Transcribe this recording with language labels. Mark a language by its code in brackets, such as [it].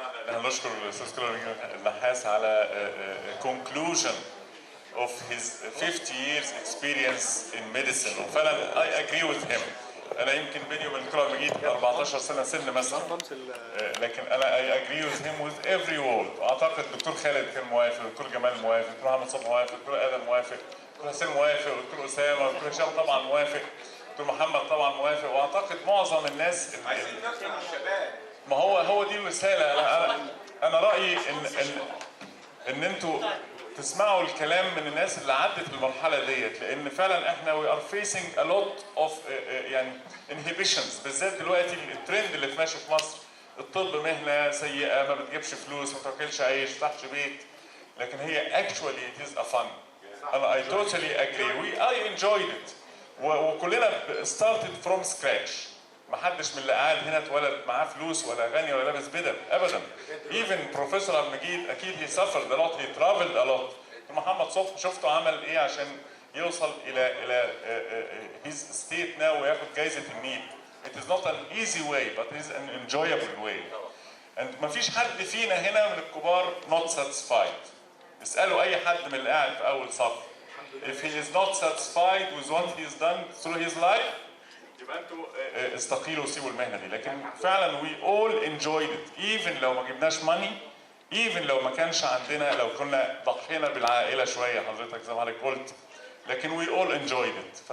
[ar] نشكر الأستاذ النحاس على [en] conclusion of his 50 years experience in medicine. [ar] وفعلا [en] I agree with him. [ar] أنا يمكن بيني وبين الدكتور مجيد 14 سنة مثلا، لكن أنا [en] I agree with him with every word. [ar] وأعتقد الدكتور خالد كان موافق، الدكتور جمال موافق، الدكتور محمد صبحي موافق، الدكتور آدم موافق، الدكتور حسين موافق، الدكتور أسامة، الدكتور هشام طبعا موافق، الدكتور محمد طبعا موافق، وأعتقد معظم الناس عايزين نسمع الشباب. ما هو دي الرسالة. أنا رأيي إن أنتوا تسمعوا الكلام من الناس اللي عدت المرحلة ديت، لأن فعلا إحنا [en] we are facing a lot of [ar] يعني inhibitions، بالذات دلوقتي الترند اللي ماشي في مصر. الطب مهنة سيئة، ما بتجيبش فلوس، ما تاكلش عيش، ما تفتحش بيت، لكن هي [en] actually it is a fun. [ar] أنا [en] I totally agree. I enjoyed it. [ar] وكلنا [en] started from scratch. [ar] ما حدش من اللي قاعد هنا اتولد معاه فلوس ولا غني ولا لابس بدل ابدا. [en] Even professor مجيد [ar] اكيد [en] he suffered a lot, he traveled a lot. [ar] محمد صبحي شفته عمل ايه عشان يوصل الى [en] his state now [ar] وياخد جايزة النيل. [en] It is not an easy way but it is an enjoyable way. And [ar] ما فيش حد فينا هنا من الكبار [en] not satisfied. [ar] اسألوا اي حد من اللي قاعد في اول صف. [en] If he is not satisfied with what he has done through his life, [ar] يبقى انتوا استقيلوا وسيبوا المهنه دي. لكن فعلا [en] we all enjoyed it even [ar] لو ما جبناش money، even لو ما كانش عندنا، لو كنا ضحينا بالعائله شويه حضرتك زي ما حضرتك قلت، لكن [en] we all enjoyed it.